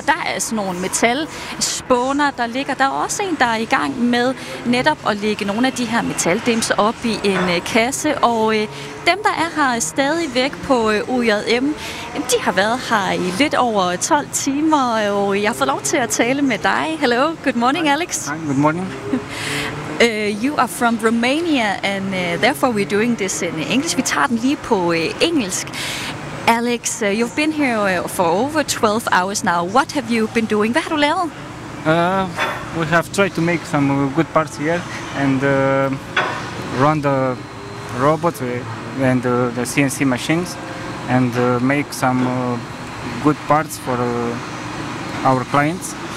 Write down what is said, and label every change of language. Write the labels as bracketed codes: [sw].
[da] Der er sådan nogle metalspåner, der ligger. Der er også en, der er i gang med netop at lægge nogle af de her metaldimser op i en kasse. Og dem, der er her stadig væk på OJM, de har været her i lidt over 12 timer, og jeg får lov til at tale med dig. [en] Hello, good morning, Alex. Hi, good morning. You are from Romania, and therefore we're doing this in English. [da] Vi tager den lige på engelsk. [en] Alex, you've been here for over 12 hours now. What have you been doing? [da] Hvad har du lavet? [en] We have tried to make some good parts here and run the robot and the CNC machines and make some good parts for our clients.